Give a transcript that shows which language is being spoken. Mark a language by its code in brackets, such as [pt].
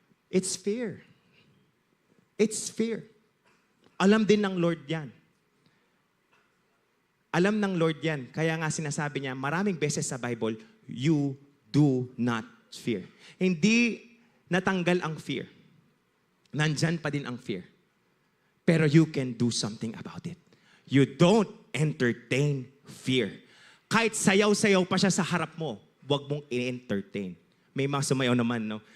[en] It's fear. It's fear. Alam din ng Lord yan. [tl] Alam ng Lord yan. Kaya nga sinasabi niya, maraming beses sa Bible, you do not fear. Hindi natanggal ang fear. Nandyan pa din ang fear. [en] Pero you can do something about it. You don't entertain fear. [tl] Kahit sayaw-sayaw pa siya sa harap mo, huwag mong i-entertain. May mga sumayaw naman, no?